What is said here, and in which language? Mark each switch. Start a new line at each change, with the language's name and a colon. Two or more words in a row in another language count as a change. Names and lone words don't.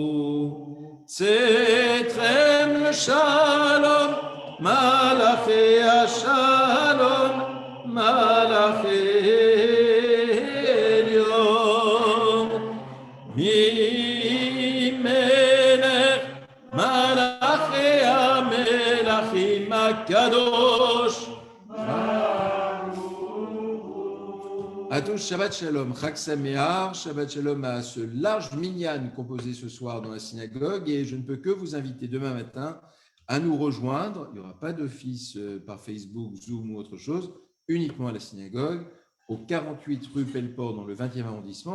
Hebrew: שלום מלאכי שלום מלאכי עליון ממלך מלאכי המלכים הקדוש.
French: À tous,
Hebrew: שבת שלום חג שמח שבת שלום
French: à ce large minyan composé ce soir dans la synagogue, et je ne peux que vous inviter demain matin à nous rejoindre. Il n'y aura pas d'office par Facebook, Zoom ou autre chose, uniquement à la synagogue, au 48 rue Pelleport dans le 20e arrondissement.